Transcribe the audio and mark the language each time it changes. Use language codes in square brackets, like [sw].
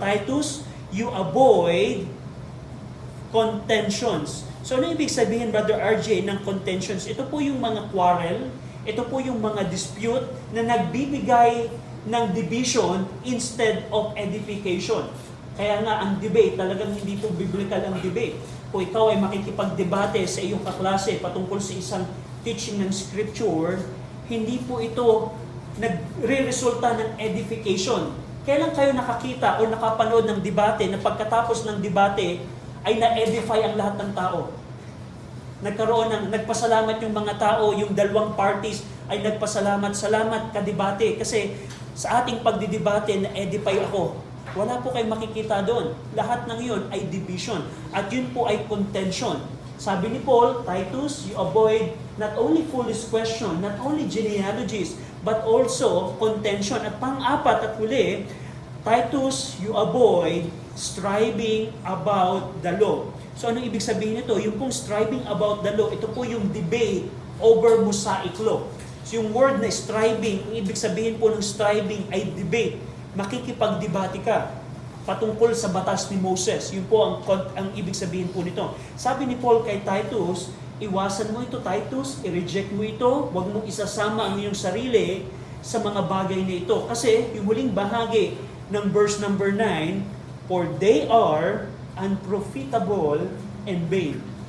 [en] Titus, you avoid contentions. [tl] So, ano ibig sabihin, Brother RJ, ng contentions? Ito po yung mga quarrel, ito po yung mga dispute na nagbibigay ng division [en] instead of edification. [tl] Kaya nga, ang debate, talagang hindi po biblical ang debate. Kung ikaw ay makikipagdebate sa iyong kaklase patungkol sa isang teaching ng Scripture, hindi po ito nagre-resulta ng edification. Kailan kayo nakakita o nakapanood ng debate na pagkatapos ng debate ay na-edify ang lahat ng tao? Nagpasalamat yung mga tao, yung dalawang parties ay nagpasalamat, salamat kadebate. Kasi sa ating pagdidebate, na-edify ako. Wala po kayong makikita doon. Lahat ng yun ay division. At yun po ay contention. Sabi ni Paul, [en] Titus, you avoid not only foolish question, not only genealogies, but also contention. [tl] At pang-apat at huli, [en] Titus, you avoid striving about the law. [tl] So ano ibig sabihin nito? Yung pong striving about the law, ito po yung [en] debate over Mosaic law. [tl] So yung word na striving, ang ibig sabihin po ng striving ay debate. Makikipagdebate ka patungkol sa batas ni Moses. Yun po ang ibig sabihin po nito. Sabi ni Paul kay Titus, iwasan mo ito, Titus, i-reject mo ito, huwag mo isasama ang iyong sarili sa mga bagay na ito. Kasi yung huling bahagi ng [en] verse number 9, for they are unprofitable and vain.